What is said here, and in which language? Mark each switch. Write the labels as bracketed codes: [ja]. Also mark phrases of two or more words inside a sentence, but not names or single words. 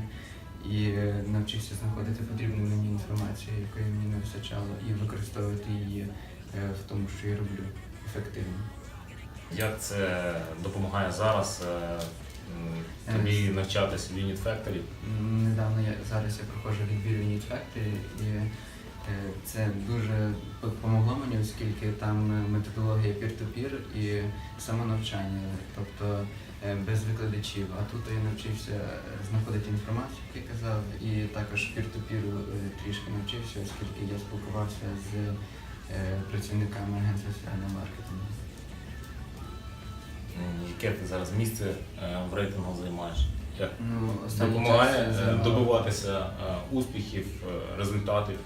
[uk] І навчився знаходити потрібну мені інформацію, якої мені не вистачало, і використовувати її в тому, що я роблю, ефективно. Як це допомагає зараз тобі навчатися в Unit Factory? Недавно зараз я проходжу відбір в Unit Factory, і це дуже допомогло мені, оскільки там методологія peer-to-peer і самонавчання, тобто без викладачів. А тут я навчився знаходити інформацію, як я казав, і також peer-to-peer трішки навчився, оскільки я спілкувався з працівниками агентства соціального маркетингу. Яке ти зараз місце в рейтингу займаєш? Як допомагає добиватися успіхів, результатів?